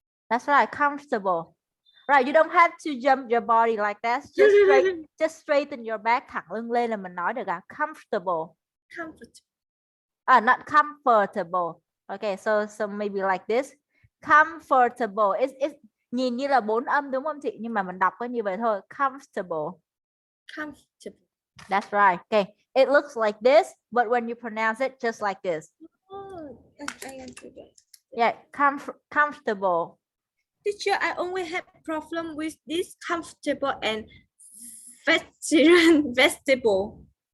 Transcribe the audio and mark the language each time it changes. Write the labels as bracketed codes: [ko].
[en] That's right, comfortable. Right, you don't have to jump your body like that. Just straighten your back, [vi] thẳng lưng lên là mình nói được à. [en] Comfortable. Not comfortable. Okay, so maybe like this. Comfortable. [vi] It's nhìn như là 4 âm đúng không chị? Nhưng mà mình đọc có như vậy thôi. [en] Comfortable. That's right. Okay. It looks like this, but when you pronounce it just like this. I understood that. Yeah, comfortable. Teacher, I only have problem with this comfortable and vegetable.